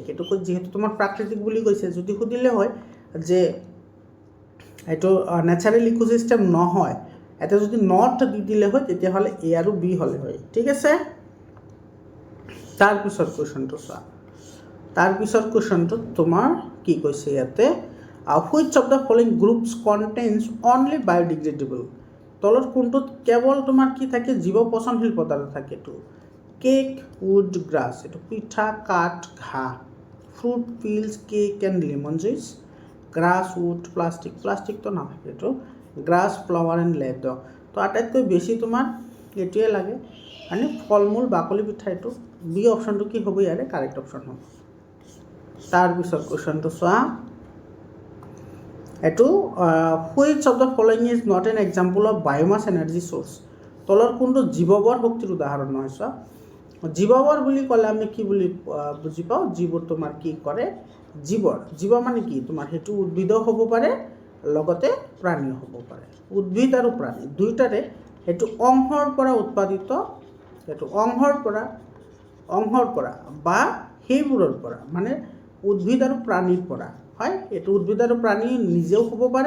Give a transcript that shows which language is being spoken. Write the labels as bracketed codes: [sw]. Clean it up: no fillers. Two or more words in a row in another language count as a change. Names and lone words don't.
[as] এইটো যিহেতু তোমাৰ প্ৰাকৃতিক বুলি কৈছে, যদি সুধিলে হয় যে এইটো [en] natural ecosystem [as] নহয়, এটা যদি নট দি দিলে হয় তেতিয়াহ'লে এ আৰু বি হ'লে হয়, ঠিক আছে। তাৰপিছত কুৱেশ্যনটো চোৱা, তাৰপিছত কুৱেশ্যনটোত তোমাৰ কি কৈছে ইয়াতে, [en] which of the following groups contains only biodegradable, [as] তলত কোনটোত কেৱল তোমাৰ কি থাকে? জীৱ পচনশীল পদাৰ্থ থাকে। এইটো [en] cake, wood, grass, [as] এইটো পিঠা, কাঠ, ঘাঁহ, [en] fruit peels cake and lemon juice grass wood [as] প্লাষ্টিকটো নাথাকে এইটো [en] grass flower and leather [as] তো আটাইতকৈ বেছি তোমাৰ এইটোৱে লাগে মানে ফল মূল বাকলি পিঠা এইটো বি অপশ্যনটো কি হ'ব ইয়াৰে [en] correct option [as] হ'ব তাৰপিছত কুৱেশ্যনটো চোৱা [en] এইটো which of the following is not an example of biomass energy source [as] তলৰ কোনটো জীৱবৰ শক্তিৰ উদাহৰণ নহয় চোৱা জীৱবৰ বুলি ক'লে আমি কি বুলি বুজি পাওঁ যিবোৰ তোমাৰ কি কৰে জীৱ মানে কি তোমাৰ সেইটো উদ্ভিদও হ'ব পাৰে লগতে প্ৰাণীও হ'ব পাৰে উদ্ভিদ আৰু প্ৰাণী দুয়োটাৰে সেইটো অংশৰ পৰা উৎপাদিত সেইটো অংশৰ পৰা বা সেইবোৰৰ পৰা মানে উদ্ভিদ আৰু প্ৰাণীৰ পৰা হয় এইটো উদ্ভিদ আৰু প্ৰাণী নিজেও হ'ব পাৰে